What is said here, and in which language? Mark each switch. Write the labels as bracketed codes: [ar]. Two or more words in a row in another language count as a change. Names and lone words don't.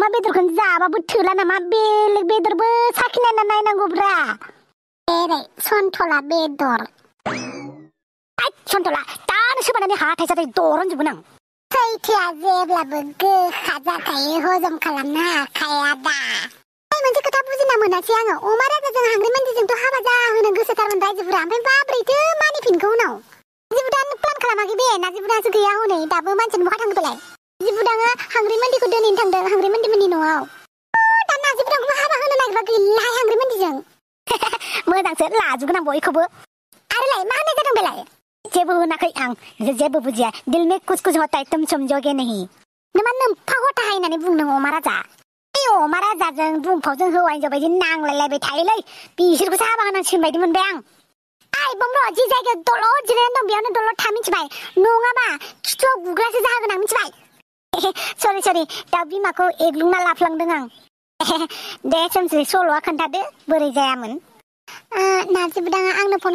[brx] बेदरखौनो जाबाबो थोला नामा बेलेग बेदरबो साखिनायना नायनांगौब्रा एरै सन्थला बेदर सन्थला दानो सोबानानै हाथाय जाथाय दरनजोबगोन आं सैथोआ जेब्लाबो गोखा जाखायो हजम खालामनो हाखाया दा मोनसे खोथा बुजिना मोनासै आङो अमाराजाजों हांग्रिमोनदिजोंथ' हाबा जाहोनो गोसोथारमोन रायजोफोरा ओमफ्राय माब्रैथो मानिफिनखो उनाव जिबुदानो प्लान खालामाखै बे नाजिबुदासो गैया हनै दाबो मानसियानो बहा थांदोलाय जिबुदाङा हांग्रिमोनदिखौ दोनैनो थांदों हांग्रिमोनदिमोननि न'आव दा नाजिबुदाखौबो हाबा होनो नागिरबा गैलाहाय हांग्रिमोनदिजों मोजांसो लाजोबगोन आं बयखौबो आरोलाय मा होननाय जादों बेलाय जेबो होनाखै आं जेबो बुजिया [hi] दिल में कुछ होता है तुम समझोगे नहीं [brx] नोमा नोम्फा गथा होननानै बुंदों अमाराजा अमाराजाजों दुमफावजों हौवा हिनजाव बायदि नांलायलायबाय थायोलै बिसोरखौसो हाबा होनांसिगोन बायदि मोनबाय आं आइ बमर जि जायगायाव दलद जिरायनानै दं बेयावनो दलद था मिथिबाय नङाबा खिथुआव गुग्रासो जागोन आं मिथिबाय सरि दाउ बिमाखौ एग्लुंना लाफ्लांदों आं दे सोमसि सल'आ खोन्थादो बोरै जायामोन नाजिबुदाङा आंनो फन